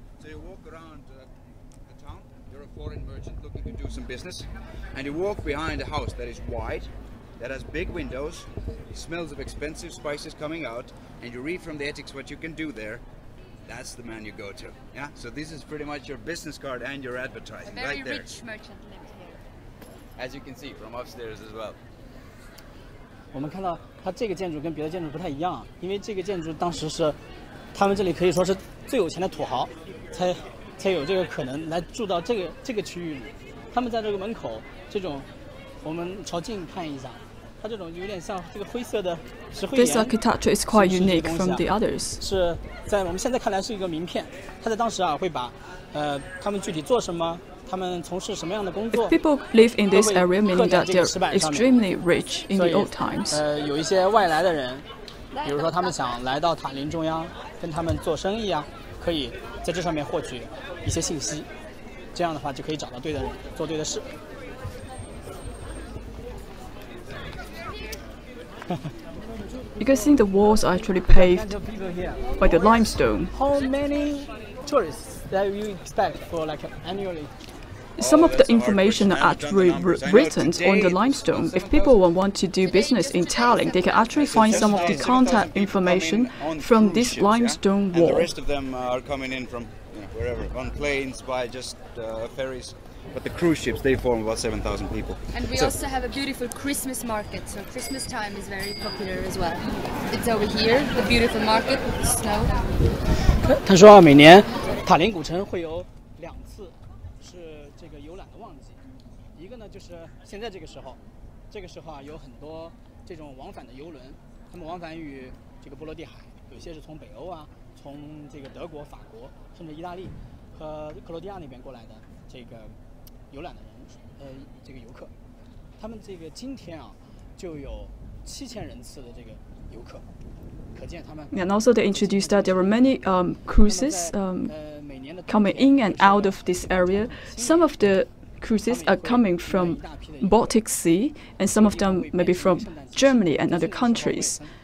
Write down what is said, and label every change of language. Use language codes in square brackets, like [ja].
[en] So you walk around the town, you're a foreign merchant looking to do some business, and you walk behind a house that is wide, that has big windows, smells of expensive spices coming out, and you read from the ethics what you can do there. That's the man you go to. Yeah. So this is pretty much your business card and your advertising right there. Very rich merchant lives here. As you can see from upstairs as well. [zh] 我们看到它这个建筑跟别的建筑不太一样，因为这个建筑当时是他们这里可以说是最有钱的土豪才有这个可能来住到这个区域里。他们在这个门口这种，我们朝近看一下，它这种有点像这个灰色的石灰岩。 [en] This architecture is quite unique from the others. [zh] 是在我们现在看来是一个名片，它在当时啊会把他们具体做什么。他们从事什么样的工作 [en] If people live in this area, meaning that they're extremely rich in the old times. [zh] 有一些外来的人，比如说他们想来到塔林中央跟他们做生意啊，可以在这上面获取一些信息，这样的话就可以找到对的人，做对的事。 [en] You can see the walls are actually paved by the limestone. How many tourists that you expect for like annually? Some of the information are actually written on the limestone. If people want to do business in Tallinn, they can actually find some of the contact information from this limestone wall. And the rest of them are coming in from wherever, on planes, by just ferries. But the cruise ships, they form about 7,000 people. And we also have a beautiful Christmas market, so Christmas time is very popular as well. It's over here, the beautiful market with the snow. [zh] 他说每年塔林古城会有2次是这个游览的旺季，一个呢就是现在这个时候啊有很多这种往返的游轮，他们往返于这个波罗的海，有些是从北欧啊，从这个德国、法国，甚至意大利和克罗地亚那边过来的这个游览的人，这个游客，他们这个今天啊就有7000人次的这个游客，可见他们。 [en] And also they introduced that there were many cruises coming in and out of this area. Some of the cruises are coming from Baltic Sea, and some of them maybe from Germany and other countries.